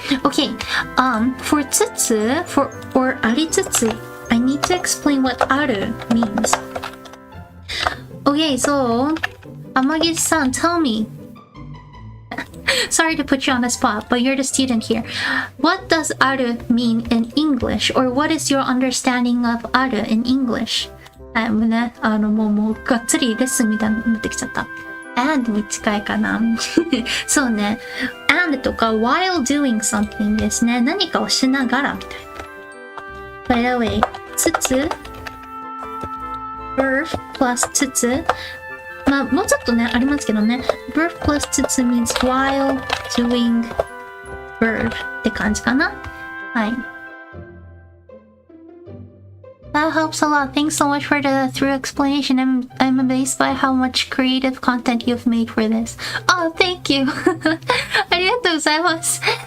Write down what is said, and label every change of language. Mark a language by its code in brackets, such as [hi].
[en] Okay, for tsutsu, or aritsutsu, I need to explain what aru means. Okay, so Amagi-san, tell me. Sorry to put you on the spot, but you're the student here. What does aru mean in English? Or what is your understanding of aru in English? [ja] もうがっつりレッスンみたいになってきちゃった。 and に近いかな。そうね。 [en] and とか while doing something ですね。 [ja] 何かをしながらみたいな。 [en] By the way, [ja] つつ verb plus つつまあ、もうちょっとね、ありますけどね。 [en] verb plus つつ means while doing verb [ja] って感じかな。はい。 [en] That helps a lot. Thanks so much for the through explanation. I'm amazed by how much creative content you've made for this. Oh, thank you. [ja] ありがとうございます。